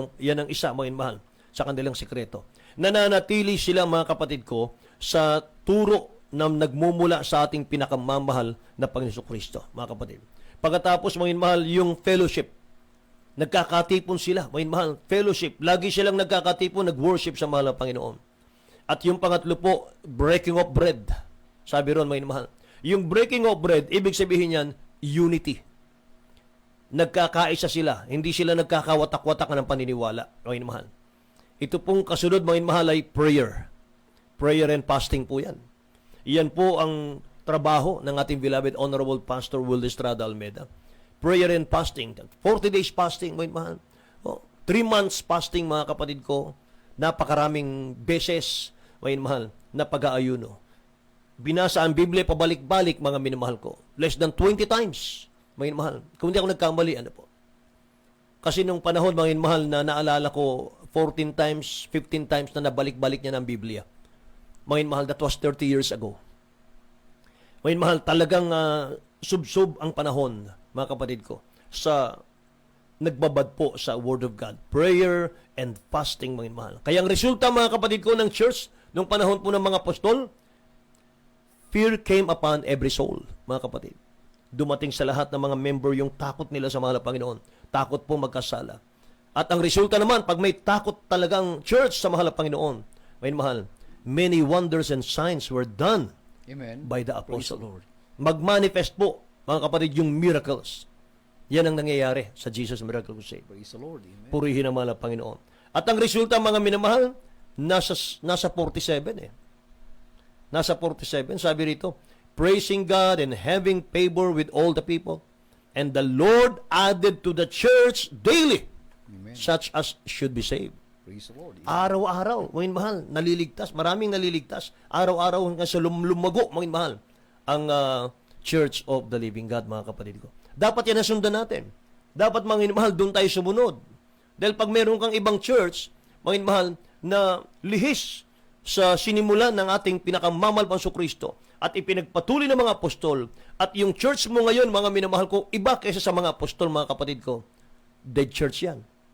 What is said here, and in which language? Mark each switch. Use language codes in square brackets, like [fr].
[tl] Yan ang isa, mga mahal, sa kanilang sikreto. Nananatili sila, mga kapatid ko, sa turo na nagmumula sa ating pinakamamahal na Panginoon Kristo, mga kapatid. Pagkatapos, mga mahal, yung fellowship. Nagkakatipon sila, mga mahal, fellowship. Lagi silang nagkakatipon, nag-worship sa mahal na Panginoon. At yung pangatlo po, breaking of bread. Sabi ron, mga mahal. Yung breaking of bread, ibig sabihin yan, unity. Nagkakaisa sila. Hindi sila nagkakawatak-watak ng paniniwala, mga mahal. Ito pong kasunod, mga mahal, ay prayer. [en] Prayer and fasting [tl] po yan. Iyan po ang trabaho ng ating beloved Honorable Pastor Will Estrada Almeida. Prayer and fasting. 40 days fasting, mga mahal. 3 months fasting, mga kapatid ko. Napakaraming beses, mga mahal, na pag-aayuno. Binasa ang Biblia pabalik-balik, mga minamahal ko. Less than 20 times, mga minamahal. Kung hindi ako nagkamali, ano po. Kasi nung panahon, mga minamahal, na naalala ko 14 times, 15 times na nabalik-balik niya ng Biblia. Mga minamahal, [en] that was 30 years ago. [tl] Mga minamahal, talagang sub-sub ang panahon, mga kapatid ko, sa nagbabad po sa Word of God. Prayer and fasting, mga minamahal. Kaya ang resulta, mga kapatid ko, ng church, nung panahon po ng mga apostol, [en] fear came upon every soul, [tl] mga kapatid. Dumating sa lahat ng mga member yung takot nila sa mahal na Panginoon. Takot po magkasala. At ang resulta naman, pag may takot talagang church sa mahal na Panginoon, may mahal, [en] many wonders and signs were done Amen. by the Praise the apostle. Lord. [tl] Magmanifest po, mga kapatid, yung miracles. Yan ang nangyayari sa Jesus Miracle Crusade. [en] Praise the Lord. Amen. [tl] Purihin ang mahal na Panginoon. At ang resulta, mga minamahal, nasa 47 eh. Nasa 47, sabi rito, [en] praising God and having favor with all the people. And the Lord added to the church daily Amen. such as should be saved. Praise the Lord. [tl] Araw-araw, mga mahal, naliligtas. Maraming naliligtas. Araw-araw hanggang sa lumago, mga mahal, ang Church of the Living God, mga kapatid ko. Dapat yan nasundan natin. Dapat, mga mahal, doon tayo sumunod. Dahil pag meron kang ibang church, mga mahal, na lihis sa sinimulan ng ating pinakamamahal pang Kristo at ipinagpatuloy ng mga apostol at yung church mo ngayon, mga minamahal ko, iba kaysa sa mga apostol, mga kapatid ko, [en] dead church [tl] yan.